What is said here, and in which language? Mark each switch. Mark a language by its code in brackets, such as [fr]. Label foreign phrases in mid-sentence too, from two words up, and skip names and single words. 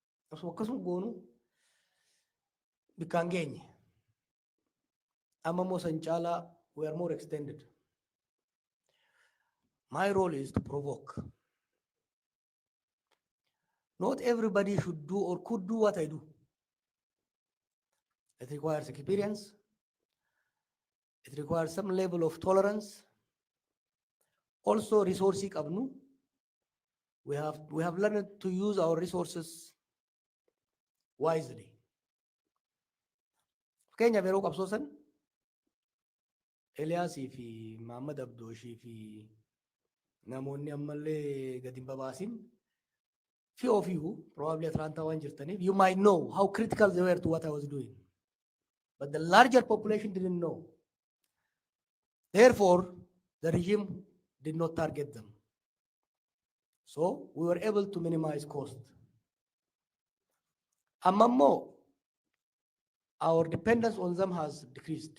[om] Osoo akkasuma goonu bikkaan geenye. Amma immoo san caalaa [en] we are more extended. My role is to provoke. Not everybody should do or could do what I do. It requires experience. It requires some level of tolerance. Also, resources qabnu. We have learned to use our resources wisely. [om] Kenya yeroo qabsoo san Eliyaasii fi Muhammad Abdooshii fi namoonni ammallee gadi hin babaasin [en] few of you probably Atlanta [om] waan jirtaniif [en] you might know how critical they were to what I was doing. But the larger population didn't know. Therefore, the regime did not target them. So we were able to minimize cost. Amammo, our dependence on them has decreased.